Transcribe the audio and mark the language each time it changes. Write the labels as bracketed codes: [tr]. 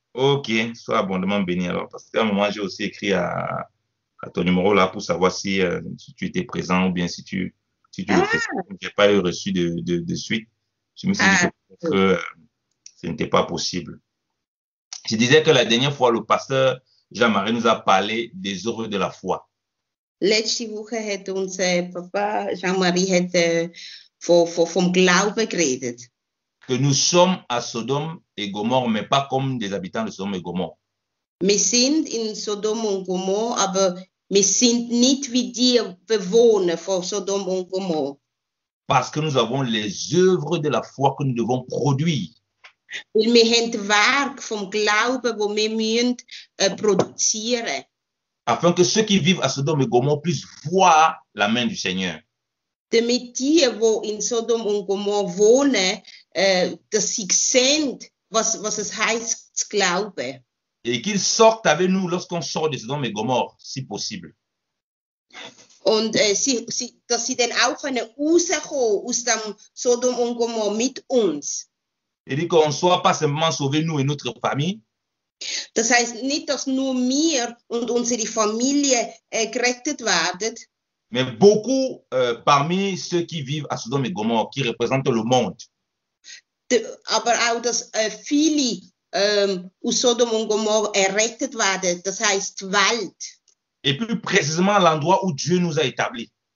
[fr] Ok, sois abondamment béni alors, parce qu'à un moment, j'ai aussi écrit à ton numéro là pour savoir si tu étais présent ou bien si tu le faisais. Je n'ai pas eu reçu de suite. Je me suis dit que peut-être ce n'était pas possible. Je disais que la dernière fois, le pasteur Jean-Marie nous a parlé des œuvres de la foi. [de] Letzte Woche hat uns Papa Jean-Marie vom Glauben geredet. [fr] Que nous sommes à Sodome et Gomorrhe, mais pas comme des habitants de Sodome et Gomorrhe. [de] Wir sind in Sodom und Gomorrhe, aber wir sind nicht wie die Bewohner von Sodom und Gomorrhe. [fr] Parce que nous avons les œuvres de la foi que nous devons produire. [de] Weil wir haben das Werk vom Glauben, wo wir müssen, produzieren. [fr] Afin que ceux qui vivent à Sodome et Gomorrhe puissent voir la main du Seigneur. [de] Damit die in Sodom und Gomorrhe wohnen, dass sie sehen, was es heißt, zu glauben. [fr] Et qu'ils sortent avec nous lorsqu'on sort de Sodome et Gomorrhe, si possible. [de] Und dass sie dann auch rauskommen aus dem Sodom und Gomorrhe mit uns. [fr] Et dit qu'on ne soit pas simplement sauvés, nous et notre famille. [de] Das heißt nicht, dass nur wir und unsere Familie gerettet werden. [fr] Mais beaucoup parmi ceux qui vivent à Sodome et Gomorrhe, qui représentent le monde. [de] Aber auch, dass viele aus Sodom und Gomorrhe errettet werden, das heißt die Welt. [fr] Et plus précisément l'endroit où Dieu nous a établis.